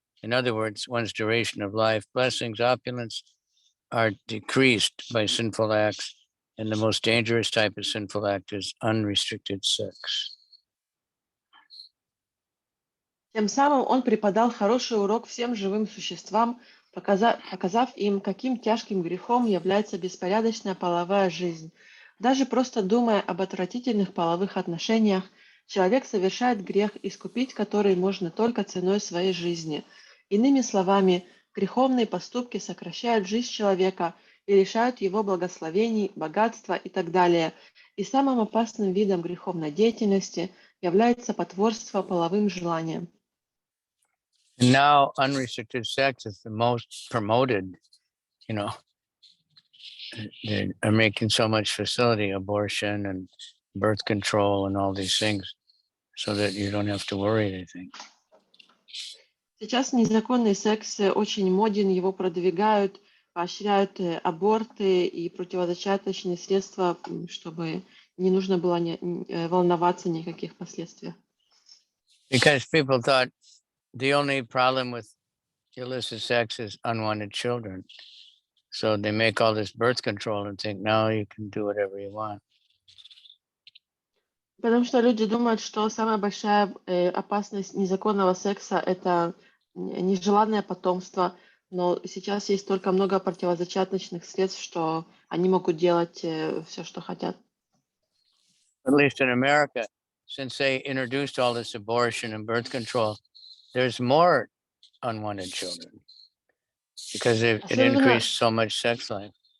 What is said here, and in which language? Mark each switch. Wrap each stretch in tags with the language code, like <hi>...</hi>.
<en>In other words, one's duration of life. Blessings, opulence are decreased by sinful acts, and the most dangerous type of sinful act is unrestricted sex.</en> <ru>Тем самым он преподал хороший урок всем живым существам, показав им, каким тяжким грехом является беспорядочная половая жизнь. Даже просто думая об отвратительных половых отношениях, человек совершает грех, искупить который можно только ценой своей жизни. Иными словами, греховные поступки сокращают жизнь человека и лишают его благословений, богатства и так далее. И самым опасным видом греховной деятельности является потворство половым желаниям.</ru> <en>And now unrestricted sex is the most promoted, they are making so much facility, abortion and birth control and all these things, so that you don't have to worry anything.</en> <ru>Сейчас незаконный секс очень моден, его продвигают, поощряют аборты и противозачаточные средства, чтобы не нужно было волноваться никаких последствий.</ru> <en>Because people thought the only problem with illicit sex is unwanted children. So they make all this birth control and think now you can do whatever you want.</en> <ru>Потому что люди думают, что самая большая опасность незаконного секса – это нежеланное потомство. Но сейчас есть столько много противозачаточных средств, что они могут делать все, что хотят.</ru> <en>At least in America, since they introduced all this abortion and birth control, there's more unwanted children because it increased so much sex life.</en>